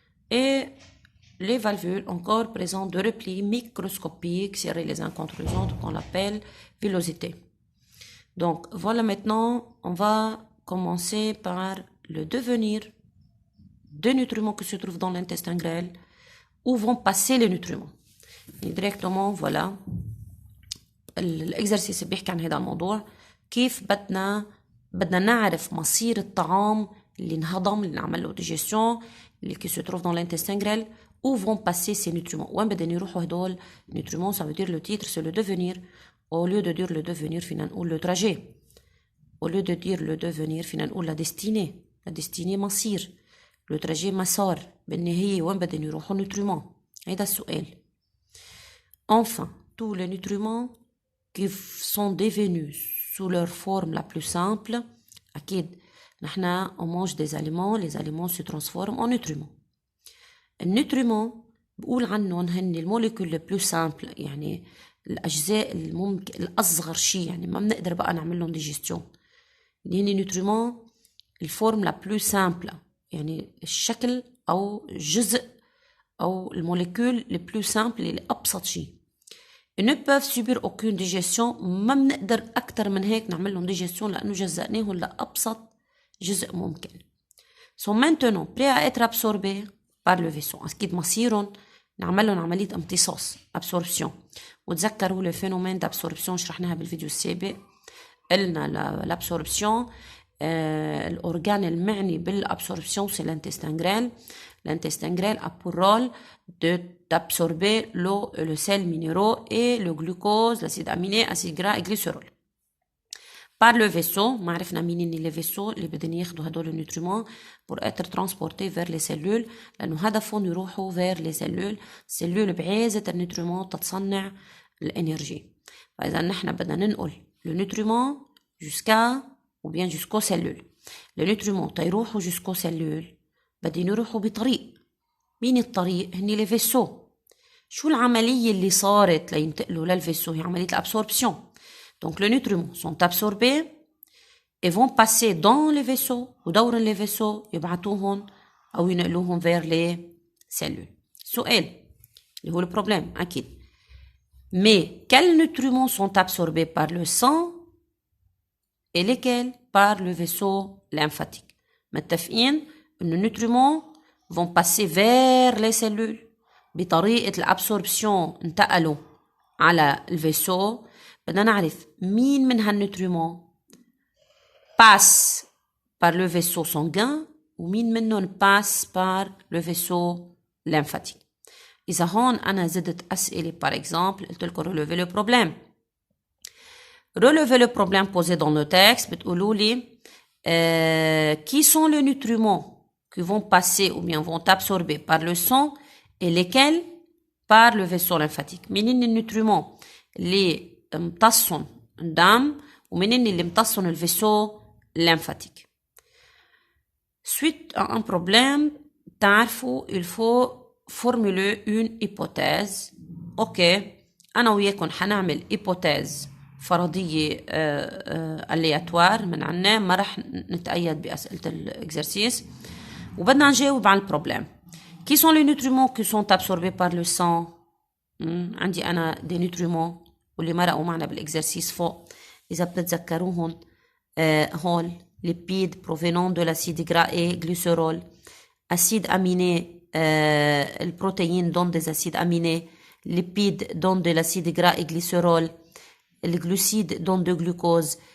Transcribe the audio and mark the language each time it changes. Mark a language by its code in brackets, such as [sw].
[fr] Et les valvules encore présentent de replis microscopiques serrés les uns contre les autres qu'on appelle villosité. Donc voilà, maintenant on va commencer par le devenir des nutriments qui se trouvent dans l'intestin grêle, où vont passer les nutriments. Et directement voilà [ar] الاكزرسيس بيحكي عن هذا الموضوع، كيف بدنا نعرف مصير الطعام اللي انهضم، اللي نعمل له ديجيسيون، اللي [fr] qui se trouve dans l'intestin grêle, où vont passer ces nutriments. [ar] وين بدهم يروحوا هدول nutriments. [fr] Ça veut dire le titre c'est le devenir. Au lieu de dire le devenir [ar] فينا نقول [fr] le trajet. Au lieu de dire le devenir [ar] فينا نقول [fr] la destinée. La destinée مصير. Le trajet مسار. [ar] بالنهاية وين بدهم يروحوا nutriments. هيدا السؤال. [fr] Enfin, tous les nutriments qui sont devenus sous leur forme la plus simple, [ar] أكيد نحنا [fr] on mange des aliments, les aliments se transforment en nutriments. [ar] النutriments بقول عنهم هن الموليكول [fr] le plus simple، [ar] يعني الأجزاء الممكن الأصغر شيء، يعني ما بنقدر بقى نعمل لهم digestion. اللي هن nutriments الفورم [fr] la plus simple، [ar] يعني الشكل أو جزء أو الموليكول [fr] le plus simple [ar] اللي أبسط شيء. [fr] Ils ne peuvent subir aucune digestion. [ar] ما بنقدر أكتر من هيك نعمل لهم digestion لأنه جزأناهم لأبسط جزء ممكن. [fr] Sont maintenant prêts à être absorbés par le vaisseau. [ar] أكيد مصيرهم نعمل لهم عملية امتصاص absorption. وتذكروا [fr] le phénomène d'absorption [ar] شرحناها بالفيديو السابق. قلنا l'absorption الأورجان المعني بالabsorption [fr] c'est l'intestin grêle. L'intestin grêle a pour rôle d'absorber l'eau, le sel minéraux et le glucose, l'acide aminé, acide gras et glycérol. Par le vaisseau, [ar] معرفنا مين [fr] les vaisseaux [ar] اللي بدهم ياخدوا هدول النيوتريمون [fr] pour être transportés vers les cellules، [ar] لأنه هدفهم يروحوا [fr] vers les cellules [ar] بعازة النيوتريمون تتصنع الانرجي. فإذا نحن بدنا ننقل [fr] le nutriment jusqu'à ou bien jusqu'aux cellules. [ar] Le nutriment تيروحوا [fr] jusqu'aux cellules [ar] بدهم يروحوا بطريق. مين الطريق؟ هني لي فيسو. شو العملية اللي صارت لينتقلوا للفيسو؟ هي عملية الابسوربسيون. [fr] Donc les nutriments sont absorbés et vont passer dans les vaisseaux ودورن les vaisseaux [ar] يبعتوهم أو ينقلوهم [fr] vers les cellules. [ar] سؤال اللي هو البروبلème أكيد. [fr] Mais quels nutriments sont absorbés par le sang et lesquels par le vaisseau lymphatique؟ [ar] متفقين إن النيوتريمون [fr] vont passer vers les cellules [ar] بطريقة الابسوربسيون انتقلوا على الفيسو. بدنا نعرف مين من هالنيوتريمون [fr] passe par le vaisseau sanguin [ar] ومين منهم [fr] passe par le vaisseau lymphatique. [ar] إذا هون أنا زدت أسئلة [fr] par exemple [ar] قلت لكم [fr] relever le problème. Relever le problème posé dans le texte [ar] بتقولوا لي [fr] qui sont les nutriments qui vont passer ou bien vont absorber par le sang et lesquels par le vaisseau lymphatique. [ar] منين النيوتريمون اللي امتصهم الدم ومنين اللي امتصهم الفيسو lymphatique. [fr] Suite à un problème, [ar] تعرفوا [fr] il faut formuler une hypothèse. [ar] اوكي انا وياكم حنعمل hypothèse فرضية aléatoire من عنا، ما رح نتأيد بأسئلة الإكزرسيس وبدنا نجاوب على البروبلème. [fr] Qui sont les nutriments qui sont absorbés par le sang؟ [ar] عندي أنا [fr] des nutriments [ar] واللي مرقوا معنا بالإكزرسيس فوق إذا بتتذكروهم هول [fr] lipides provenant de l'acide gras et glycérol. Acides aminés, les protéines donnent des acides aminés, lipides donnent de l'acide gras et glycérol, les glucides donnent de glucose.